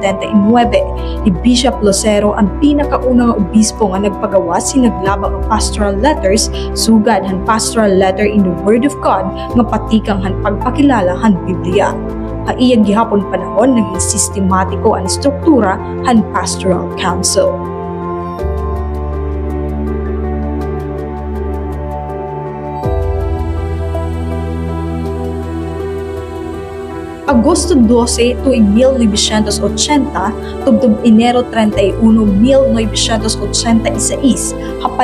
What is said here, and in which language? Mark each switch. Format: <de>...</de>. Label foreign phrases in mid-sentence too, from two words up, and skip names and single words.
<war>ni Bishop Lucero ang pinakaunang obispo nga nagpagawa sinaglabang ang</war> <en>pastoral letters</en> <war>sugad han</war> <en>pastoral letter in the Word of God</en> <war>nga patikang han pagpakilala han Biblia. Haiyang gihapon panahon naging sistematiko ang struktura han</war> <en>pastoral council.</en> <war>Agosto 12 tuig 1980 tubtub Enero 31, 1986, hapanahon</war>